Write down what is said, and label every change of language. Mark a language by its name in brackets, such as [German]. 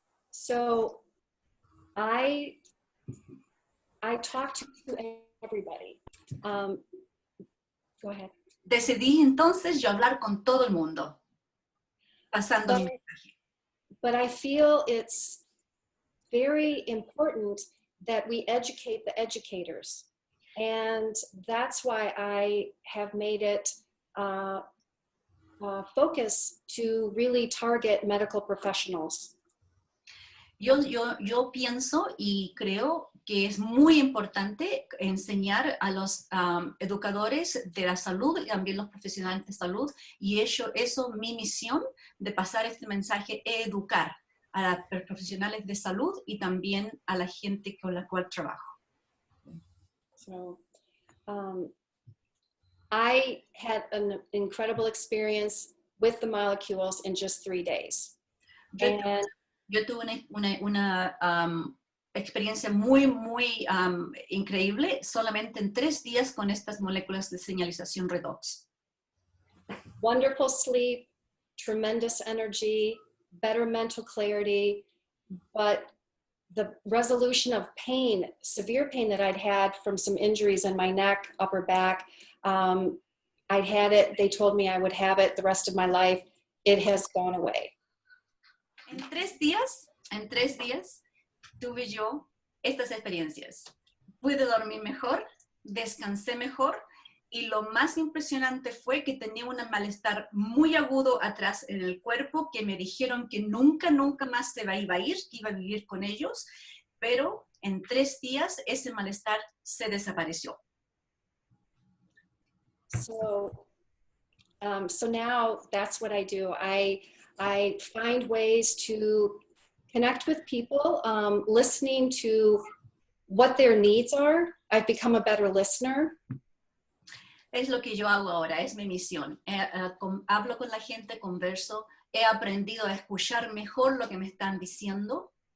[English] So I talked to everybody. Go ahead. [Spanish] Decidí entonces yo hablar con todo el mundo, pasando mi mensaje. [English] But I feel it's very important that we educate the educators. And that's why I have made it focus to really target medical professionals. [Spanish] Yo pienso y creo que es muy importante enseñar a los educadores de la salud y también los profesionales de salud, y eso mi misión de pasar este mensaje, educar a los profesionales de salud y también a la gente con la cual trabajo. [English] So, I had an incredible experience with the molecules in just 3 days. [Spanish] Yo tuve una experiencia muy increíble solamente en 3 días con estas moléculas de señalización redox. [English] Wonderful sleep, tremendous energy, better mental clarity, but the resolution of pain, severe pain that I'd had from some injuries in my neck, upper back, I'd had it, they told me I would have it the rest of my life. It has gone away. [Spanish] En 3 días tuve yo estas experiencias. Pude dormir mejor, descansé mejor, y lo más impresionante fue que tenía un malestar muy agudo atrás en el cuerpo, que me dijeron que nunca más se iba a ir, que iba a vivir con ellos, pero en 3 días ese malestar se desapareció. [English] So now that's what I do. I find ways to connect with people, listening to what their needs are. I've become a better listener. [Spanish] Es lo que yo hago ahora, es mi misión. Hablo con la gente, converso, he aprendido a escuchar mejor lo que me están diciendo.